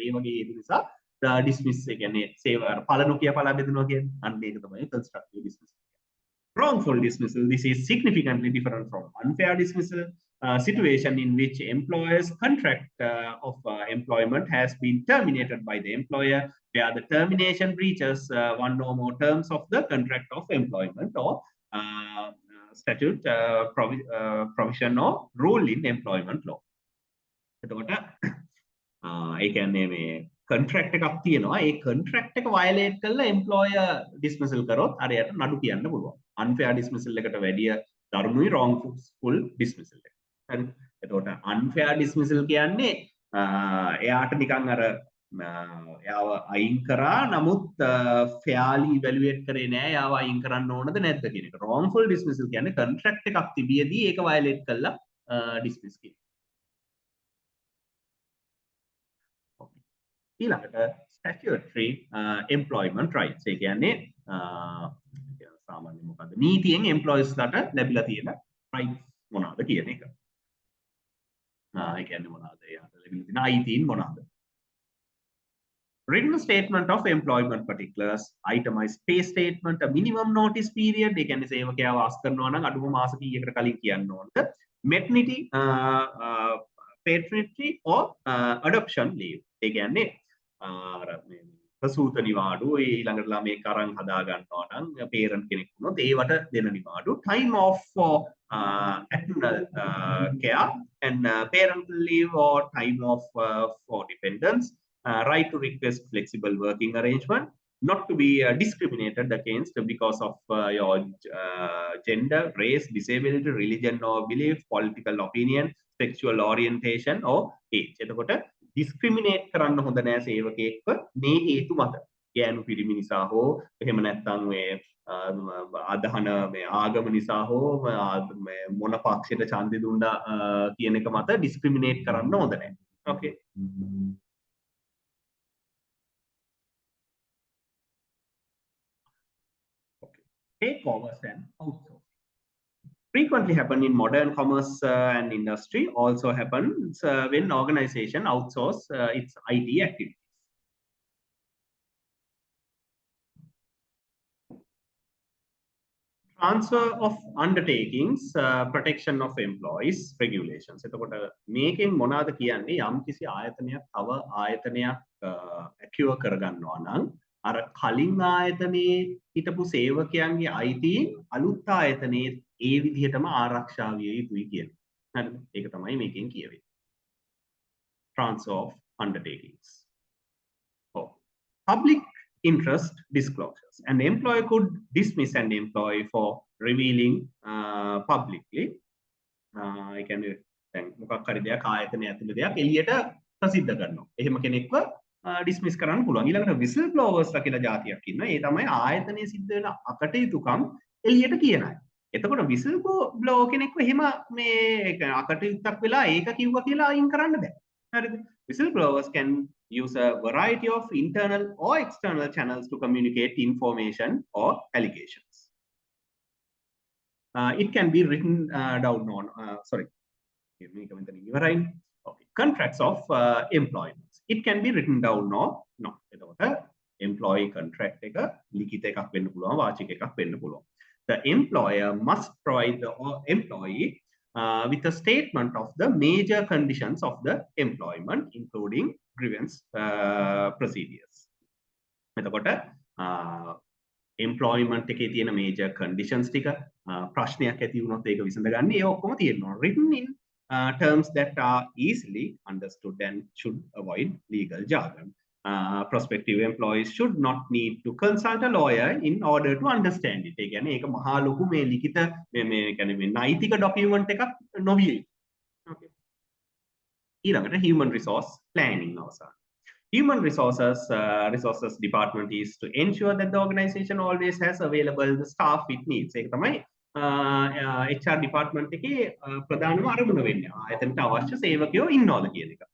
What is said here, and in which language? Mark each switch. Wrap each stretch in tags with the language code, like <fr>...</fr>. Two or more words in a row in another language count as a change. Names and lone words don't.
<si>ඒ වගේ හේතු නිසා dismiss ඒ කියන්නේ සේව පළනු කිය පලා බෙදනවා කියන්නේ. අන්න ඒක තමයි</si> <en>constructive dismissal. Wrongful dismissal. This is significantly different from unfair dismissal. Situation in which employer's contract of employment has been terminated by the employer, where the termination breaches one or more terms of the contract of employment or statute provision or rule in employment law.</en> <si>එතකොට ඒ කියන්නේ මේ contract එකක් තියෙනවා. ඒ contract එක violate කරලා</si> <en>employer dismissal</en> <si>කරොත් අරයට නඩු කියන්න පුළුවන්.</si> <en>Unfair dismissal</en> <si>එකට වැඩිය දරුණුයි</si> <en>wrongful dismissal</en> <si>එක. හරි. එතකොට</si> <en>unfair dismissal</en> <si>කියන්නේ එයාට නිකන් අර එයාව අයින් කරා නමුත්</si> <en>fairly evaluate</en> <si>කරේ නෑ එයාව අයින් කරන්න ඕනද නැද්ද කියන එක. wrongful dismissal කියන්නේ contract එකක් තිබියදී ඒක violate කරලා dismiss කියන.</si> <en>ඊළඟට statutory employment rights.</en> <si>ඒ කියන්නේ සාමාන්‍යයෙන් මොකද්ද? නීතියෙන් employees ලාට ලැබිලා තියෙන rights මොනවාද කියන එක. ඒ කියන්නේ මොනවාද? එයාට ලැබිලා තියෙන අයිතීන් මොනවාද?</si> <en>Written statement of employment particulars, itemized pay statement, a minimum notice period.</en> <si>ඒ කියන්නේ සේවකයාව ආස් කරනවා නම් අඩුම මාස කීයකට කලින් කියන්න ඕනද?</si> <en>Maternity, paternity or adoption leave.</en> <si>ඒ කියන්නේ ප්‍රසූත නිවාඩු ඊළඟට ළමයෙක් අරන් හදා ගන්නවා නම් parent කෙනෙක් වුණොත් ඒවට දෙන නිවාඩු</si> <en>time off for annual care and parental leave or time off for dependents right to request flexible working arrangement not to be discriminated against because of your gender race disability religion or belief political opinion sexual orientation or age</en> <si>එතකොට discriminate කරන්න හොඳ නෑ සේවකයෙක්ව මේ හේතු මත. ගෑනු පිරිමි නිසා හෝ එහෙම නැත්නම් මේ අදහන මේ ආගම නිසා හෝ මොන පක්ෂයට ඡන්දෙ දුන්නා කියන එක මත discriminate කරන්න හොඳ නෑ.</si> <en>Okay. Okay. Takeovers and outsourcing. Frequently happen in modern commerce and industry, also happens when organization outsource its IT activities. Transfer of undertakings, protection of employees, regulations.</en> <si>එතකොට මේකෙන් මොනවාද කියන්නේ යම් කිසි ආයතනයක් තව ආයතනයක් acquire කරගන්නවා නම් අර කලින් ආයතනයේ හිටපු සේවකයන්ගේ අයිතීන් අලුත් ආයතනයේ ඒ විදිහටම ආරක්ෂා විය යුතුයි කියන්නේ. හරිද? ඒක තමයි මේකෙන් කියවෙන්නේ.</si> <en>Transfer of undertakings. Oh. Public interest disclosures. An employer could dismiss an employee for revealing publicly. I can</en> <si>මොකක් හරි දෙයක් ආයතනය ඇතුළේ දෙයක් එළියට ප්‍රසිද්ධ කරනවා. එහෙම කෙනෙක්ව dismiss කරන්න පුළුවන්. ඊළඟට</si> <en>whistle blowers</en> <si>කියලා જાතියක් ඉන්නවා. ඒ තමයි ආයතනයේ සිද්ධ වෙන අකටයුතුකම් එළියට කියන අය. එතකොට</si> <en>whistle blower</en> <si>කෙනෙක්ව එහෙම මේ අකටයුත්තක් වෙලා ඒක කිව්වා කියලා අයින් කරන්න බෑ. හරිද?</si> <en>Whistleblowers can use a variety of internal or external channels to communicate information or allegations. It can be written down on, sorry, okay. Contracts of employment. It can be written down or not. Employee contract</en> <si>එක ලිඛිත එකක් වෙන්න පුළුවන්, වාචික එකක් වෙන්න පුළුවන්.</si> <en>The employer must provide the employee with a statement of the major conditions of the employment, including grievance procedures.</en> <si>එතකොට employment එකේ තියෙන</si> <en>major conditions</en> <si>ටික ප්‍රශ්නයක් ඇති වුණොත් ඒක විසඳගන්න ඒ ඔක්කොම තියෙනවා.</si> <en>Written in terms that are easily understood and should avoid legal jargon. Prospective employees should not need to consult a lawyer in order to understand it.</en> <si>ඒ කියන්නේ ඒක මහා ලොකු මේ ලිඛිත මේ කියන්නේ මේ නෛතික ડોකියුමන්ට් එකක් නොවිය යුතුයි.</si> <en>Okay. ඊළඟට human resource planning අවසන්. Human resources department is to ensure that the organization always has available the staff it needs.</en> <si>ඒක තමයි</si> <en>HR department</en> <si>එකේ ප්‍රධානම අරමුණ වෙන්නේ. ආයතනට අවශ්‍ය සේවකයෝ ඉන්නවද කියන එක.</si>